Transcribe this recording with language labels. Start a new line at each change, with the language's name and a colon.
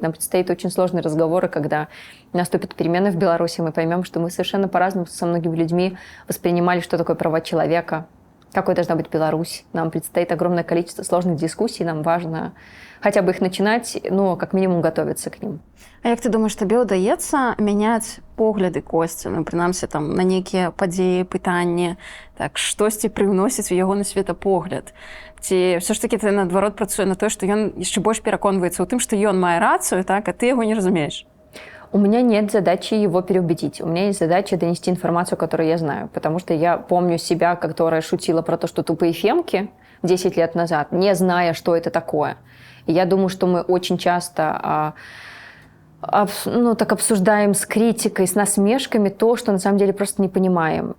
Russian: Нам предстоит очень сложные разговоры, когда наступят перемены в Беларуси, мы поймем, что мы совершенно по-разному со многими людьми воспринимали, что такое права человека, какой должна быть Беларусь. Нам предстоит огромное количество сложных дискуссий, нам важно хотя бы их начинать, ну, как минимум готовиться к ним.
Belarusian: А як ты думаешь, табе ўдаецца мяняць погляды Косці, ну, прынамсі там на нейкія падзеі, пытанні, так штосьці прыўносіць у яго на светапогляд? Ці все ж таки ты наадварот працуе на тое, што ён яшчэ больш пераконваецца ў тым, што ён мае рацыю, так, а ты яго не разумееш?
Russian: У меня нет задачи его переубедить. У меня есть задача донести информацию, которую я знаю. Потому что я помню себя, которая шутила про то, что тупые фемки 10 лет назад, не зная, что это такое. И я думаю, что мы очень часто так обсуждаем с критикой, с насмешками то, что на самом деле просто не понимаем.